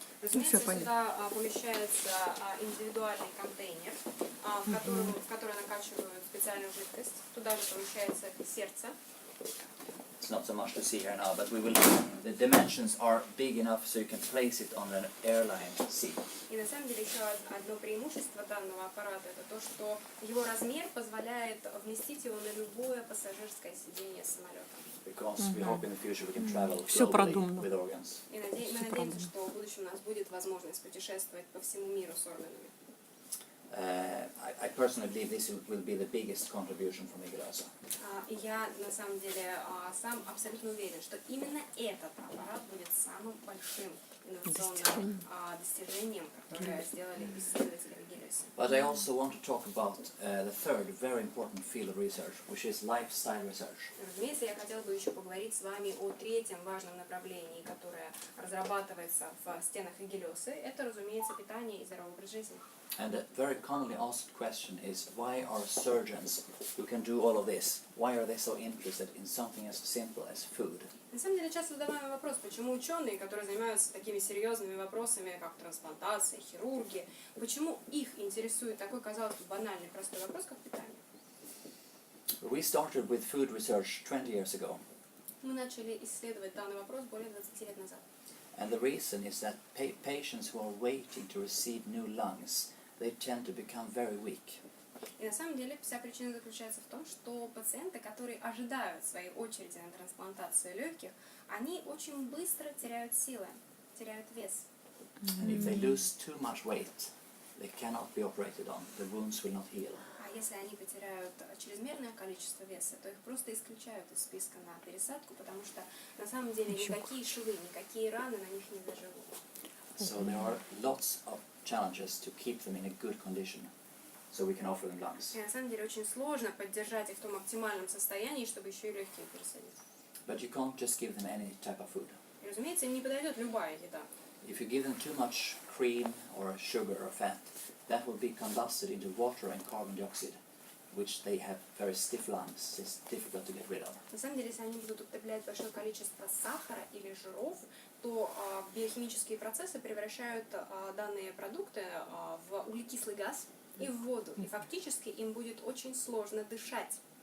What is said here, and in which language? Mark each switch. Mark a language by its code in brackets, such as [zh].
[ru] Разумеется, сюда помещается индивидуальный контейнер, в который накачивают специальную жидкость. Туда же помещается сердце. [en] It's not so much to see here now, but the dimensions are big enough so you can place it on an airline seat. [ru] И на самом деле еще одно преимущество данного аппарата это то, что его размер позволяет вместить его на любое пассажирское сиденье самолета. [en] Because we hope in the future we can travel [ru] Всё [en] globally [ru] продумано. [en] with organs. [ru] И мы надеемся, что в будущем у нас будет возможность путешествовать по всему миру с органами. [en] I personally believe this will be the biggest contribution from Igelese. [ru] И я на самом деле сам абсолютно уверен, что именно этот аппарат будет самым большим инновационным достижением, которое сделали исследователи в Игелесе. [en] But I also want to talk about the third very important field of research, which is lifestyle research. [ru] Разумеется, я хотела бы еще поговорить с вами о третьем важном направлении, которое разрабатывается в стенах Игелесы. Это, разумеется, питание и здоровый образ жизни. [en] And a very commonly asked question is, why are surgeons who can do all of this, why are they so interested in something as simple as food? [ru] На самом деле часто задаваемый вопрос, почему ученые, которые занимаются такими серьезными вопросами, как трансплантация, хирургия, почему их интересует такой, казалось бы, банальный, простой вопрос, как питание? [en] We started with food research 20 years ago, [ru] Мы начали исследовать данный вопрос более 20 лет назад. [en] and the reason is that patients who are waiting to receive new lungs, they tend to become very weak. [ru] И на самом деле вся причина заключается в том, что пациенты, которые ожидают своей очереди на трансплантацию легких, они очень быстро теряют силы, теряют вес. [en] And if they lose too much weight, they cannot be operated on, the wounds will not heal. [ru] А если они потеряют чрезмерное количество веса, то их просто исключают из списка на пересадку, потому что на самом деле никакие швы, никакие раны на них не заживут. [en] So there are lots of challenges to keep them in a good condition, so we can offer them lungs. [ru] И на самом деле очень сложно поддержать их в том оптимальном состоянии, чтобы еще и легкие пересадить. [en] But you can't just give them any type of food. [ru] И, разумеется, им не подойдет любая еда. [en] If you give them too much cream or sugar or fat, that will be combusted into water and carbon dioxide, which they have very stiff lungs. It's difficult to get rid of. [ru] На самом деле, если они будут употреблять большое количество сахара или жиров, то биохимические процессы превращают данные продукты в углекислый газ и в воду. И фактически им будет очень сложно дышать.